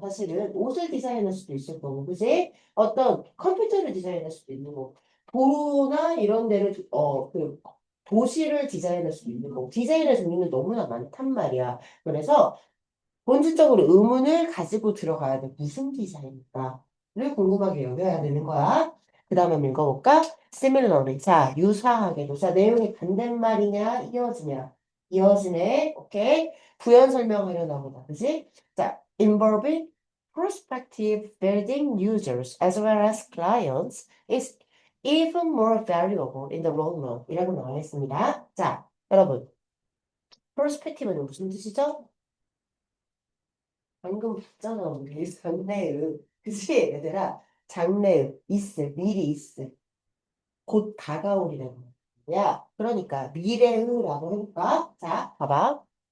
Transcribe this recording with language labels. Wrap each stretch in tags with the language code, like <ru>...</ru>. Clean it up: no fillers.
<ko>사실은 옷을 디자인할 수도 있을 거고, 그치? 어떤 컴퓨터를 디자인할 수도 있는 거고, 도로나 이런 데를, 도시를 디자인할 수도 있는 거고, 디자인의 종류는 너무나 많단 말이야. 그래서 본질적으로 의문을 가지고 들어가야 돼. 무슨 디자인일까?를 궁금하게 여겨야 되는 거야. 그 다음에 한번 읽어볼까? similarly. 자, 유사하게도. 자, 내용이 반대말이냐, 이어지냐. 이어지네. 오케이. 부연 설명하려나 보다. 그지?</ko> <en>자, involving prospective building users as well as clients is even more valuable in the long run.</en> <ko>이라고 나와 있습니다. 자, 여러분. perspective는 무슨 뜻이죠? 방금 봤잖아, 우리 장래의. 그치, 얘들아? 장래의, 있을, 미리 있을. 곧 다가오리라는 거야. 그러니까, 미래의라고 해볼까? 자, 봐봐.</ko>